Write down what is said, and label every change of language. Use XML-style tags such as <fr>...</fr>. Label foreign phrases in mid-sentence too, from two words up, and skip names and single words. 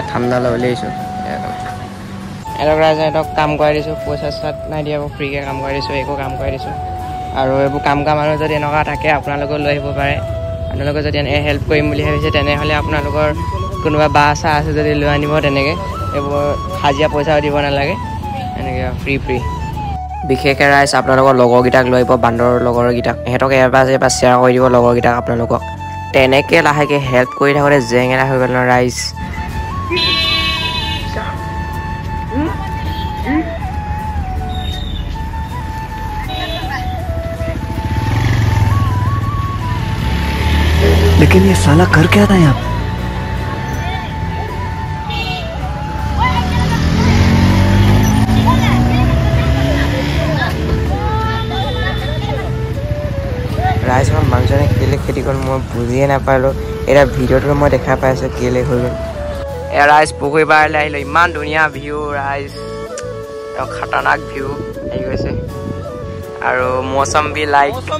<as>ঠাণ্ডা ল'বলৈ আহিছোঁ এহঁতক ৰাইজে সিহঁতক কাম কৰাই দিছোঁ পইচা চাত নাই দিয়া ফ্ৰীকৈ কাম কৰাই দিছোঁ একো কাম কৰাই দিছোঁ আৰু এইবোৰ কাম কৰা মানুহ যদি এনেকুৱা থাকে আপোনালোকেও লৈ আহিব পাৰে আপোনালোকে যদি এনে হেল্প কৰিম বুলি ভাবিছে তেনেহ'লে আপোনালোকৰ কোনোবা বা চা আছে যদি লৈ আনিব তেনেকৈ এইবোৰ হাজিৰা পইচাও দিব নালাগে এনেকৈ ফ্ৰী বিশেষকৈ ৰাইজ আপোনালোকৰ লগৰকেইটাক লৈ আহিব বান্দৰৰ লগৰকেইটাক সিহঁতক এবাৰ শ্বেয়াৰ কৰি দিব লগৰকেইটাক আপোনালোকক তেনেকৈ লাহেকৈ হেল্প কৰি থাকোঁতে জেঙেৰা হৈ গ'ল ন ৰাইজ</as> <hi>लेकिन ये साला कर क्या रहा है यहाँ</hi> <as>ৰাইজ মই মানুহজনে কেলৈ খেতি কৰিলোঁ মই বুজিয়ে নাপালোঁ এতিয়া ভিডিঅ'টো মই দেখা পাইছোঁ কেলৈ হৈ গ'ল এয়া ৰাইজ পুখুৰী পাৰলৈ আহিলোঁ ইমান ধুনীয়া ভিউ ৰাইজ খাতৰনাক ভিউ আহি গৈছে আৰু মৌচম</as> <en>be like</en>